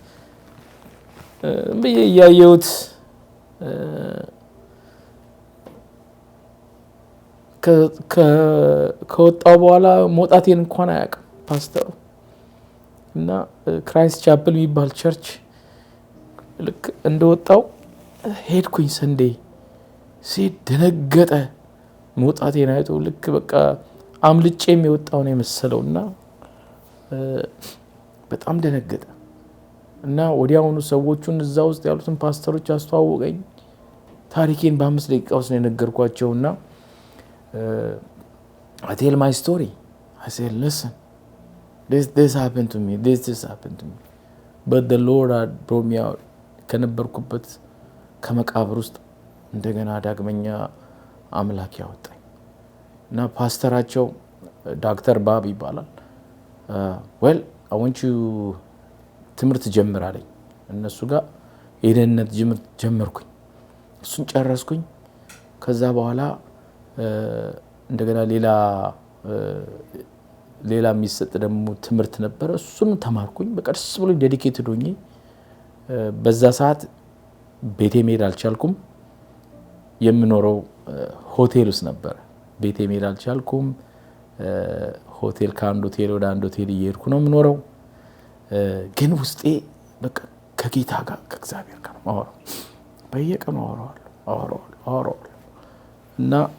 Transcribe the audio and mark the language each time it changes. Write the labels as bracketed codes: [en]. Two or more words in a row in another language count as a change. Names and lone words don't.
[am] ብዬ እያየሁት ከወጣው በኋላ መውጣቴን እንኳን አያውቅም ፓስተሩ እና ክራይስት ቻፕል የሚባል ቸርች ልክ እንደወጣው ሄድኩኝ። ሰንዴ ሲሄድ ደነገጠ። መውጣቴን አይቶ ልክ በቃ አምልጬም የወጣው ነው የመሰለው እና በጣም ደነገጠ እና ወዲያውኑ ሰዎቹን እዛ ውስጥ ያሉትን ፓስተሮች አስተዋወቀኝ። ታሪኬን በ5 ደቂቃ ውስጥ ነው የነገርኳቸውና [en] I tell my story. I said, listen, this happened to me, this happened to me. But the Lord had brought me out. [am] ከነበርኩበት ከመቃብር ውስጥ እንደገና ዳግመኛ አምላክ ያወጣኝ እና ፓስተራቸው ዶክተር ባብ ይባላል። [en] well I want you [am] ትምህርት ጀምር አለኝ። እነሱ ጋር የደህንነት ትምህርት ጀመርኩኝ። እሱን ጨረስኩኝ። ከዛ በኋላ እንደገና ሌላ የሚሰጥ ደግሞ ትምህርት ነበረ። እሱን ተማርኩኝ። በቃ ደስ ብሎኝ ዴዲኬትድ ሆኜ በዛ ሰዓት ቤቴ መሄድ አልቻልኩም። የምኖረው ሆቴል ውስጥ ነበር። ቤቴ መሄድ አልቻልኩም። ሆቴል ከአንድ ሆቴል ወደ አንድ ሆቴል እየሄድኩ ነው የምኖረው። ግን ውስጤ በቃ ከጌታ ጋር ከእግዚአብሔር ጋር ማወራው በየቀኑ አወራዋለሁ እና